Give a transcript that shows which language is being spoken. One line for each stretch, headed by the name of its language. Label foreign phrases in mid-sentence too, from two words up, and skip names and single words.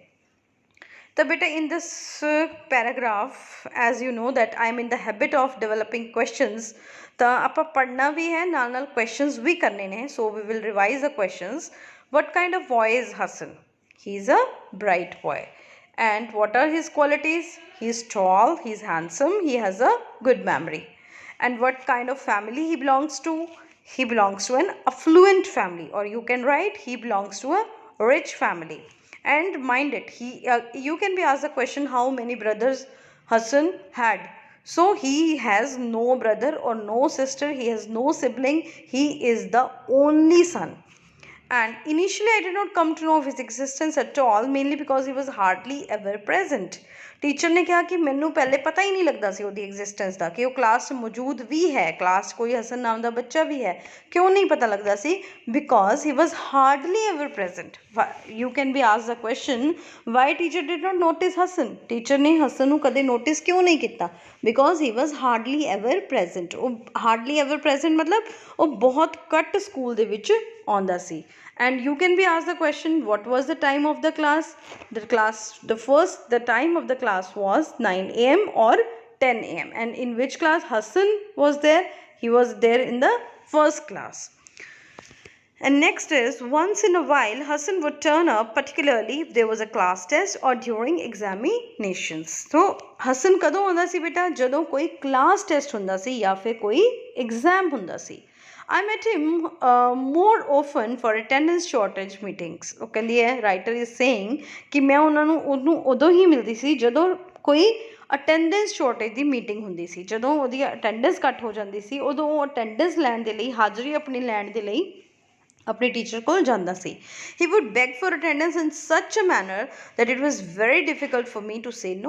Punjabi: ਤਾਂ ਬੇਟਾ
English: in this paragraph as you know that I am in the habit of developing questions,
Punjabi: ਤਾਂ ਆਪਾਂ ਪੜ੍ਹਨਾ ਵੀ ਹੈ, ਨਾਲ ਨਾਲ ਕੁਐਸਚਨਸ ਵੀ ਕਰਨੇ ਨੇ।
English: So we will revise the questions. What kind of boy is Hassan? He is a bright boy. And what are his qualities? He is tall, he is handsome, he has a good memory. And what kind of family he belongs to? He belongs to an affluent family, or you can write he belongs to a rich family. And mind it, you can be asked the question how many brothers Hassan had. So he has no brother or no sister, he has no sibling, he is the only son. And initially I did not come to know of his existence at all, mainly because he was hardly ever present.
Punjabi: ਟੀਚਰ ਨੇ ਕਿਹਾ ਕਿ ਮੈਨੂੰ ਪਹਿਲੇ ਪਤਾ ਹੀ ਨਹੀਂ ਲੱਗਦਾ ਸੀ ਉਹਦੀ ਐਗਜ਼ਿਸਟੈਂਸ ਦਾ, ਕਿ ਉਹ ਕਲਾਸ 'ਚ ਮੌਜੂਦ ਵੀ ਹੈ, ਕਲਾਸ 'ਚ ਕੋਈ ਹਸਨ ਨਾਮ ਦਾ ਬੱਚਾ ਵੀ ਹੈ। ਕਿਉਂ ਨਹੀਂ ਪਤਾ ਲੱਗਦਾ ਸੀ?
English: Because he was hardly ever present. You can be ask the question why teacher did not notice Hassan?
Punjabi: ਟੀਚਰ ਨੇ ਹਸਨ ਨੂੰ ਕਦੇ ਨੋਟਿਸ ਕਿਉਂ ਨਹੀਂ ਕੀਤਾ?
English: Because he was hardly ever present.
Punjabi: ਉਹ
English: hardly ever present
Punjabi: ਮਤਲਬ ਉਹ ਬਹੁਤ ਘੱਟ ਸਕੂਲ ਦੇ ਵਿੱਚ ਆਉਂਦਾ ਸੀ।
English: And you can be asked the question, what was the time of the class? The time of the class was 9 AM or 10 AM. And in which class Hassan was there? He was there in the first class. And next is, once in a while Hassan would turn up, particularly if there was a class test or during examinations.
Punjabi: So Hassan ਕਦੋਂ ਆਉਂਦਾ ਸੀ ਬੇਟਾ? ਜਦੋਂ ਕੋਈ
English: class test
Punjabi: ਹੁੰਦਾ ਸੀ ਜਾਂ ਫਿਰ ਕੋਈ exam ਹੁੰਦਾ ਸੀ।
English: I met him more often for attendance shortage meetings.
Punjabi: ਉਹ ਕਹਿੰਦੀ ਹੈ,
English: writer is saying
Punjabi: ਕਿ ਮੈਂ ਉਹਨੂੰ ਉਦੋਂ ਹੀ ਮਿਲਦੀ ਸੀ ਜਦੋਂ ਕੋਈ
English: attendance shortage
Punjabi: ਦੀ ਮੀਟਿੰਗ ਹੁੰਦੀ ਸੀ। ਜਦੋਂ ਉਹਦੀ ਅਟੈਂਡੈਂਸ ਘੱਟ ਹੋ ਜਾਂਦੀ ਸੀ, ਉਦੋਂ ਉਹ ਅਟੈਂਡੈਂਸ ਲੈਣ ਦੇ ਲਈ, ਹਾਜ਼ਰੀ ਆਪਣੀ ਲੈਣ ਦੇ ਲਈ ਆਪਣੇ ਟੀਚਰ ਕੋਲ ਜਾਂਦਾ ਸੀ।
English: He would beg for attendance in such a manner that it was very difficult for me to say no.